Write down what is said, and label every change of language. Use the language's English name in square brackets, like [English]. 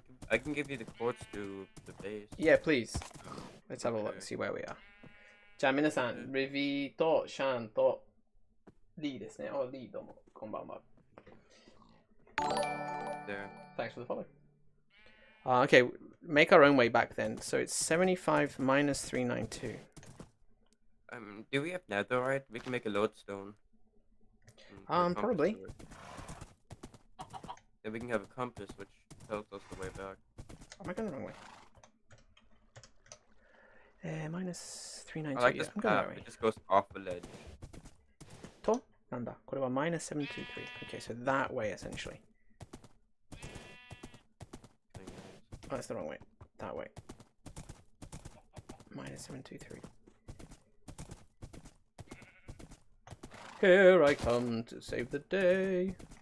[English] I can give you the codes to the base. Yeah, please. Let's have a look, Okay. see where we are. [Japanese] じゃあ皆さん、レビーとシャンとリーですね。 Oh, リーどうも、こんばんは。 [English] There. Thanks for the follow. Okay, make our own way back then. So it's 75 minus 392. Do we have netherite? We can make a lodestone. Or a compass Probably. to it. Then we can have a compass which tells us the way back. Am I going the wrong way? Minus 392. I like Yeah, this I'm going path. that way. It just goes off the ledge. [Japanese] となんだこれは [English] minus 723. Okay, so that way essentially. Oh, that's the wrong way. That way. Minus 723. Here I come to save the day.